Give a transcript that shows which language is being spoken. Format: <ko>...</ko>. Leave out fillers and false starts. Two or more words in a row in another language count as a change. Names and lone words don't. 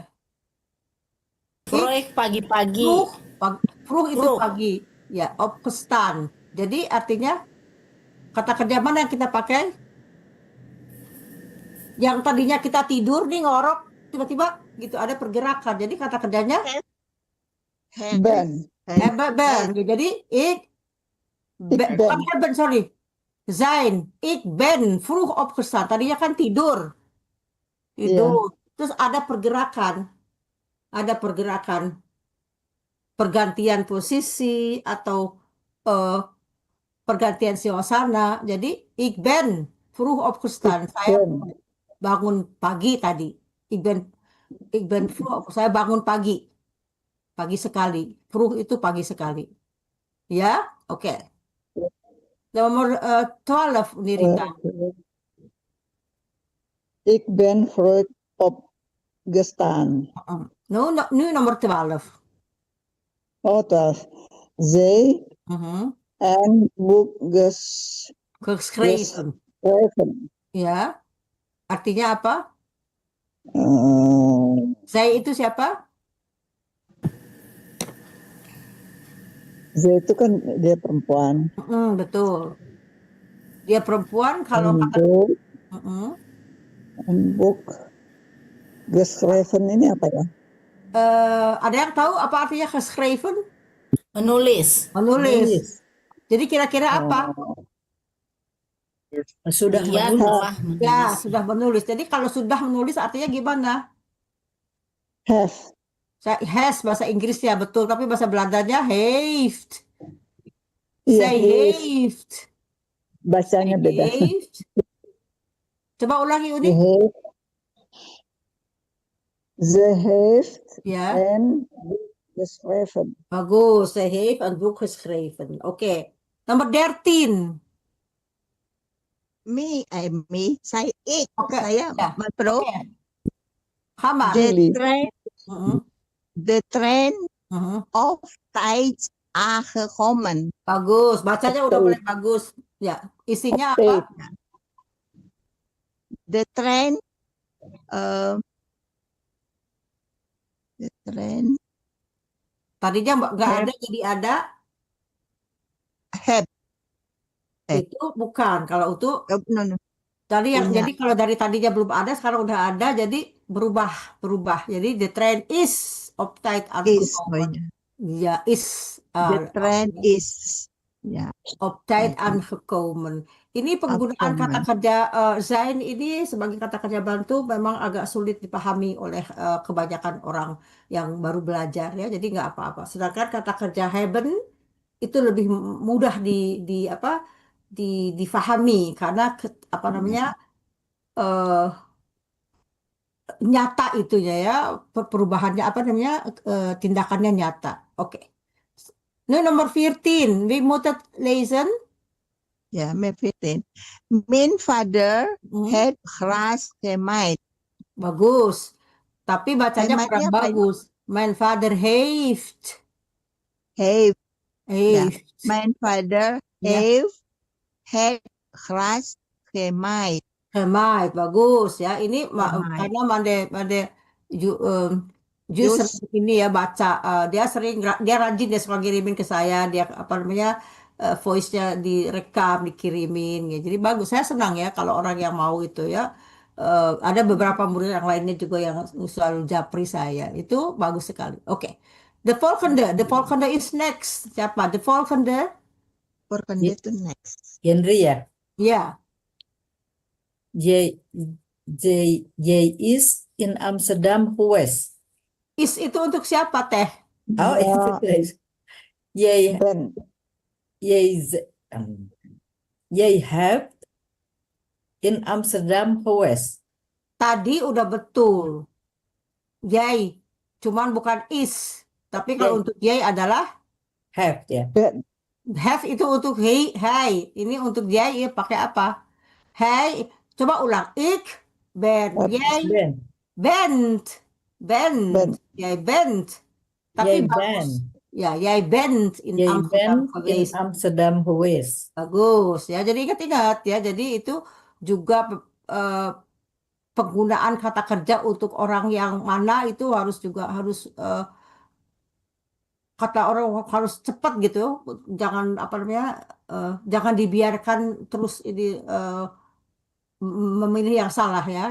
<id>Proyek pagi-pagi. Vroeg itu</id> <nl>Vroeg.</nl> <id>pagi. Ya, opgestaan. Jadi artinya kata kerja mana yang kita pakai? Yang tadinya kita tidur nih ngorok, tiba-tiba gitu ada pergerakan. Jadi kata kerjanya</id> <nl>ben. ben. Jadi ik ben, sorry. Zijn, ik ben vroeg opgestaan.</nl> <id>Tadinya kan tidur. Tidur. Terus ada pergerakan. Ada pergerakan. Pergantian posisi atau pergantian suasana.</id> <nl>Jadi ik ben vroeg opgestaan.</nl> <id>Saya bangun pagi tadi.</id> <nl>Ik ben vroeg.</nl> <id>Saya bangun pagi. Pagi sekali. Vroeg itu pagi sekali. Ya, oke. Nomor 12, Nirita.</id> <nl>Ik ben vroeg opgestaan.</nl> <id>Nu nomor 12.</id> <nl>Oh, dat. Zij en boek Geschreven.</nl> <id>Ya. Artinya apa? Saya itu siapa? Zij itu kan dia perempuan. Betul. Dia perempuan kalau</id> <nl>Een boek geschreven</nl> <id>ini apa ya? ada yang tahu apa artinya geschreven? Menulis. Menulis. Jadi kira-kira apa? Sudah Dia menulis. telah menulis. Ya, sudah menulis. Jadi kalau sudah menulis artinya gimana?</id> <en>Have.</en> <id>Has bahasa Inggrisnya betul, tapi bahasa Belandanya heeft. Iya,</id> <nl>Zij heeft.</nl> <id>Bacanya beda. Heeft. Coba ulangi Uni.</id> <nl>Ze heeft</nl> <id>Ya,</id> <nl>een boek geschreven.</nl> <id>bagus.</id> <nl>Zij heeft een boek geschreven.</nl> <id>Oké. Nomor 13. Me, saya ik. Oké, Saya, ya.</id> <nl>Mevrouw. Oké. Ga maar. De trein Mhm. op tijd aangekomen.</nl> <id>Bagus. Bacanya udah mulai bagus. Ya, isinya apa? De trein Tadinya nggak ada jadi ada.</id> <en>Have.</en> <id>Itu bukan. Kalau itu</id> <en>No, no.</en> <id>jadi Punya. kalau dari tadinya belum ada, sekarang udah ada, jadi berubah.</id> <en>Jadi the train is uptight Is.</en> <nl>ungekomen. Ya, is</nl> <en>The train is.</en> <id>Ya.</id> <nl>uptight ungekomen.</nl> <id>Ini penggunaan kata kerja zijn ini sebagai kata kerja bantu memang agak sulit dipahami oleh kebanyakan orang yang baru belajar ya. Jadi nggak apa-apa. Sedangkan kata kerja hebben itu lebih mudah difahami karena nyata itunya ya, perubahannya tindakannya nyata. Oke. Nu nomor 14,</id> <nl>we moeten lezen. Ya, met 15. Mijn vader Hmm, had gras gemaaid.</nl> <id>bagus. Tapi bacanya Gemaaidnya kurang apa ini? bagus.</id> <nl>Mijn vader heeft. Heeft. Heeft. Mijn vader</nl> <id>Ya.</id> <nl>heeft had gras gemaaid. Gemaaid,</nl> <id>bagus ya. Ini</id> <nl>Gemaaid.</nl> <id>karena Mande Ju Jus. sering ini ya baca, dia rajin, dia suka ngirimin ke saya, dia voice-nya direkam, dikirimin ya. Jadi bagus, saya senang ya kalau orang yang mau itu ya. Ada beberapa murid yang lainnya juga yang selalu japri saya. Itu bagus sekali. Oke.</id> <nl>The volgende is next. Siapa? The volgende? Volgende to next.</nl> <id>Henry ya. Ya.</id> <nl>J is in Amsterdam geweest.</nl> <id>Is itu untuk siapa, Teh? Oh, Ya,</id> <nl>Jij, Ben. jij hebt in Amsterdam geweest.</nl> <id>Tadi udah betul. Yay. Cuman bukan is. Tapi kalau</id> <nl>Yay.</nl> <id>untuk yay adalah</id> <en>Have ya.</en> <nl>Ben.</nl> <id>have itu untuk hai. Ini untuk yay ya pakai apa? Hai. Coba ulang.</id> <nl>Ik ben. Jij Ben. bent. Ben. Jij bent. Tapi Jij</nl> <id>bagus.</id> <nl>bent. Ya, jij bent in Jij Amsterdam bent in geweest. Amsterdam geweest.</nl> <id>Bagus ya. Jadi ingat-ingat ya. Jadi itu juga penggunaan kata kerja untuk orang yang mana itu harus kata orang harus cepat gitu. Jangan jangan dibiarkan terus ini memilih yang salah ya.</id>